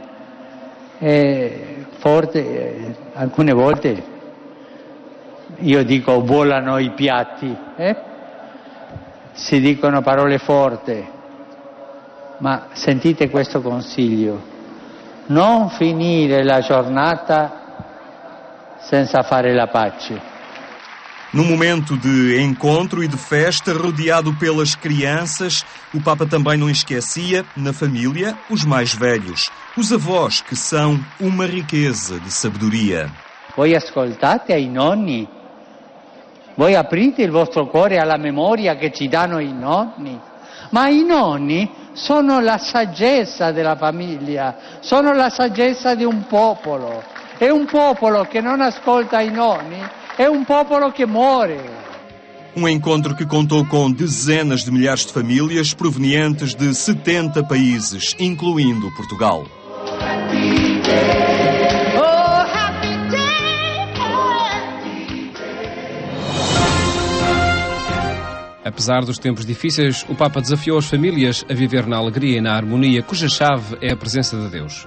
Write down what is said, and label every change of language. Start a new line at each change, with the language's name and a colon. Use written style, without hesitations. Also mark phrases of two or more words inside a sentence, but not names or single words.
Italian: e alcune volte io dico volano i piatti, si dicono parole forti, ma sentite questo consiglio: non finire la giornata senza fare la pace.
Portuguese: Num momento de encontro e de festa, rodeado pelas crianças, o Papa também não esquecia, na família, os mais velhos, os avós, que são uma riqueza de sabedoria.
Italian: Voi ascoltate ai nonni? Voi aprite il vostro cuore alla memoria che ci danno i nonni? Ma i nonni sono la saggezza della famiglia, sono la saggezza di un popolo. E un popolo che non ascolta i nonni é um popolo que morre.
Portuguese: Um encontro que contou com dezenas de milhares de famílias provenientes de 70 países, incluindo Portugal. Apesar dos tempos difíceis, o Papa desafiou as famílias a viver na alegria e na harmonia, cuja chave é a presença de Deus.